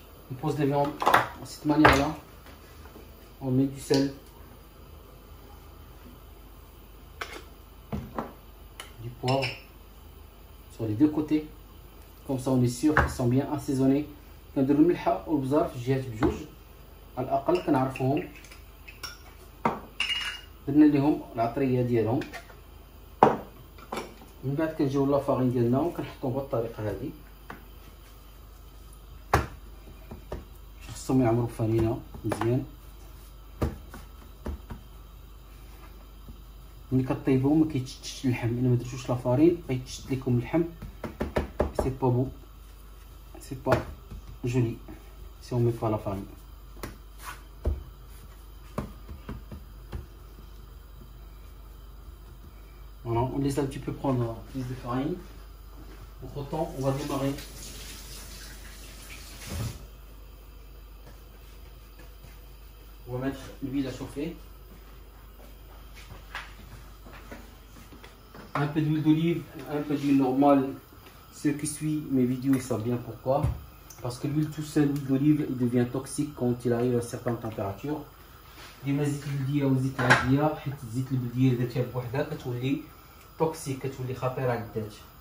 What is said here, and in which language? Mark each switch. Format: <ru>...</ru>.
<fr>On pose les viandes de cette manière-là. On met du sel, du poivre sur les deux côtés. Comme ça on est sûr qu'ils sont bien assaisonnés.</fr> <ar>كنديرو الملحه والبزار في الجهات بجوج على الاقل كنعرفوهم. درنا لهم العطريه ديالهم، من بعد كنجيو لافارين ديالنا وكنحطوهم بهذه الطريقه هذه. خصهم يعمروا فانينه مزيان. ملي كطيبو ما كيتشتش اللحم، الا ما درتوش لافارين غيتشت لكم اللحم.</ar> <fr>C'est pas beau, c'est pas joli si on met pas la farine. Voilà, on laisse un petit peu prendre plus de farine. Entre temps, on va démarrer. On va mettre l'huile à chauffer. Un peu d'huile d'olive, un peu d'huile normale. Ceux qui suivent mes vidéos ils savent bien pourquoi. Parce que l'huile tout seul, l'huile d'olive, il devient toxique quand il arrive à certaines températures.</fr> <ar>ديما زيت البلديه والزيت العاديه، حيت زيت البلديه اذا درتيها بوحدها كتولي توكسيك، كتولي خطيره على الذات.</ar>